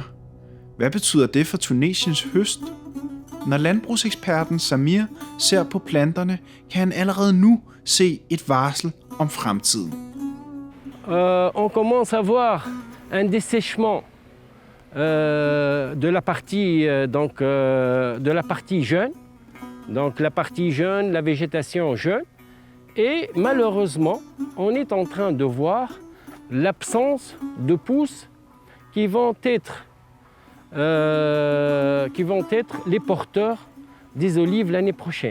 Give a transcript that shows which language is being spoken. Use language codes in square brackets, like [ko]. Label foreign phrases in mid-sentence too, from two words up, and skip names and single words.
[da] Hvad betyder det for Tunesiens høst? Når landbrugseksperten Samir ser på planterne, kan han allerede nu se et varsel om fremtiden. [fr] On commence à voir un dessèchement de la partie jeune. Donc la partie jeune, la végétation jeune. Et malheureusement, on est en train de voir l'absence de pousses qui vont être les porteurs des olives l'année prochaine.